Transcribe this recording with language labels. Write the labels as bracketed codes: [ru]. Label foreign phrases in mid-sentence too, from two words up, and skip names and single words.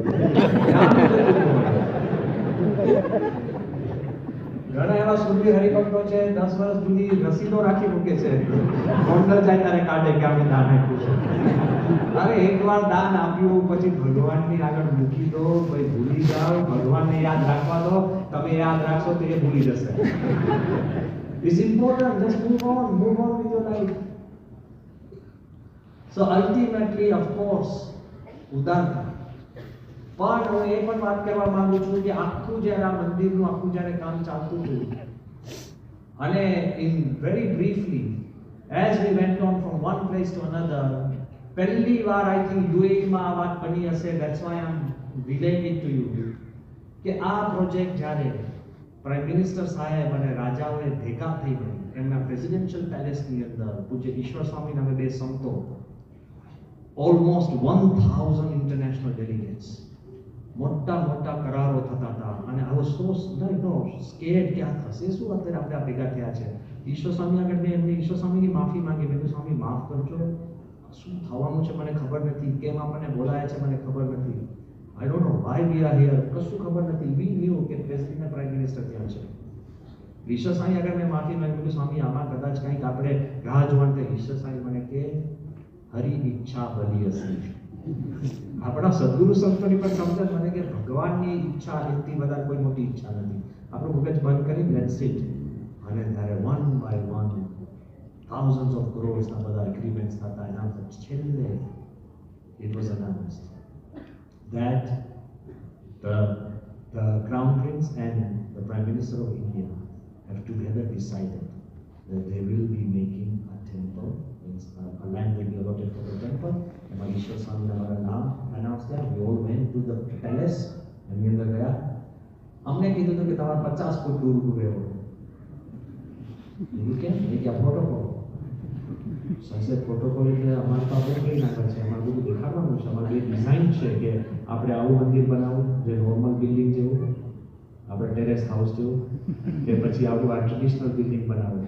[gu] ઘણા એવા સુરવી હરિભક્તો છે 10 વર્ષ જૂની રસીદો રાખી મૂકે છે, ગોંડલ જાય ત્યારે કાઢે કે અમે દાન આપ્યું છે. અરે એકવાર દાન આપ્યું પછી ભગવાનની આગળ મૂકી દો, ભાઈ ભૂલી જાઓ, ભગવાનને યાદ રાખવા દો. તમે યાદ રાખશો તો એ ભૂલી જશે. [en] It's important, just move on with your life. So ultimately, of course, [gu] ઉદારતા. પણ હું એ પણ વાત કરવા માંગુ છું કે આખું જ્યારે આ મંદિરનું આખું જ્યારે કામ ચાલતું હતું અને [en] in very briefly as we went on from one place to another, [gu] પહેલી વાર [en] I think [gu] UAE માં આ વાત બની હશે. [en] That's why I'm relaying it to you [gu] કે આ પ્રોજેક્ટ જ્યારે [en] prime minister [gu] સાહેબ અને રાજાઓએ ભેગા થઈને એમના [en] presidential palace [gu] અંદર પૂજ્ય ઈશ્વર સ્વામી નામે બે સંતો, [en] almost 1000 international delegates, [gu] મોટા મોટા કરારો થતા હતા. અને [en] I was so scared [gu] કે આ થશે શું? અત્યારે આપણે આ ભેગા થયા છે. ઈશ્વર સ્વામી આગળ મેં એમને ઈશ્વર સ્વામીની માફી માંગી. મેં કહ્યું સ્વામી માફ કરજો, શું થવાનું છે મને ખબર નથી, કેમ આપણને બોલાયા છે મને ખબર નથી. [en] I don't know why we are here, [gu] કશું ખબર નથી. [en] We knew કે president prime minister [gu] ત્યાં છે. ઈશ્વર સ્વામી આગળ મેં માફી માંગી. સ્વામી આમાં કદાચ કંઈક આપણે રાહ જોવાનું. તો ઈશ્વર સ્વામી મને કે હરી ઈચ્છા ભલી હશે. આપણા સદગુરુ સંતોની પણ સમજણ મને કે ભગવાનની ઈચ્છા એથી વધારે કોઈ મોટી ઈચ્છા નથી. આપણું મગજ બંધ કરી [en] let's it. [gu] અને ત્યારે [en] one by one thousands of crores [gu] ના બધા એગ્રીમેન્ટ્સ થતા. એના છેલ્લે [en] it was announced that the Crown Prince and the Prime Minister of India have together decided that they will be making a temple means a land will be allotted for the temple. [gu] એમાં ઈશ્વર સ્વામીના મારા નામ અનાઉન્સ થયા. [en] We all went to the palace. [gu] એની અંદર ગયા. અમને કીધું હતું કે તમારે 50 ફૂટ દૂર ઊભું રહેવું. એવું કેમ? એ કે પ્રોટોકોલ. સંસદ પ્રોટોકોલ એટલે અમારે તો આપણે કઈ ના છે, અમારે બધું દેખાડવાનું છે, અમારી એ ડિઝાઇન છે કે આપણે આવું મંદિર બનાવવું જે [en] normal building [gu] જેવું, આપણે [en] terrace house [gu] જેવું, કે પછી આવું આ [en] traditional building [gu] બનાવવું.